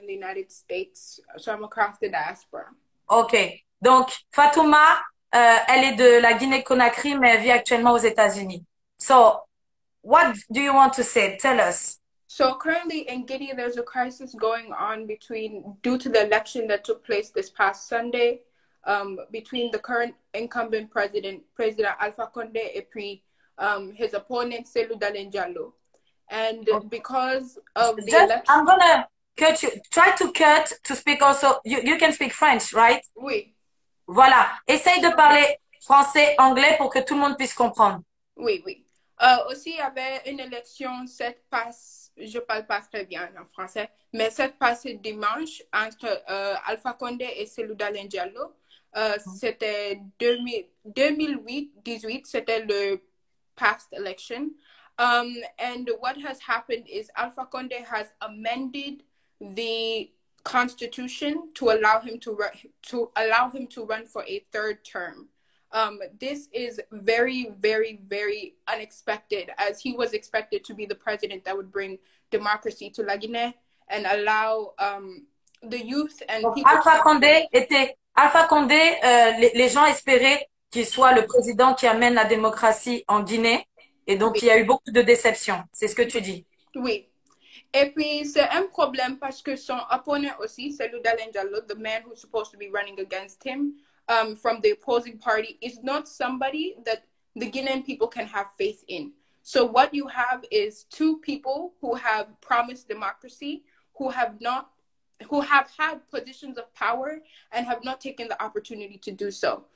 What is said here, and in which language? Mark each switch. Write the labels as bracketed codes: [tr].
[en] In the United States, so I'm across the diaspora. Okay. [fr] Donc, Fatouma, elle est de la Guinée-Conakry, mais elle vit actuellement aux États-Unis. [en] So, what do you want to say? Tell us. So currently in Guinea, there's a crisis going on due to the election that took place this past Sunday, between the current incumbent President Alpha Condé, [fr] et puis [en] his opponent, Cellou Dalein Diallo. And because of the election... I'm gonna cut you. Try to speak also. You can speak French, right? [fr] Oui. Voilà. Essaye de parler français, anglais pour que tout le monde puisse comprendre. Oui, oui. Aussi, il y avait une élection, je parle pas très bien en français, mais cette passée dimanche entre Alpha Condé et Cellou Dalein Diallo. C'était 2018, c'était le [en] past election. And what has happened is Alpha Condé has amended the constitution to allow him to run for a third term. This is very, very, very unexpected, as he was expected to be the president that would bring democracy to La Guinée and allow the youth and [fr] Donc, [en] people. [fr] Alpha Condé, les gens espéraient qu'il soit le président qui amène la démocratie en Guinée. Et donc, il y a eu beaucoup de déceptions. C'est ce que tu dis. Oui. Et puis, c'est un problème parce que son opponent aussi, [en] Cellou Dalein Diallo, the man who's supposed to be running against him from the opposing party, is not somebody that the Guinean people can have faith in. So what you have is two people who have promised democracy, who have had positions of power and have not taken the opportunity to do so.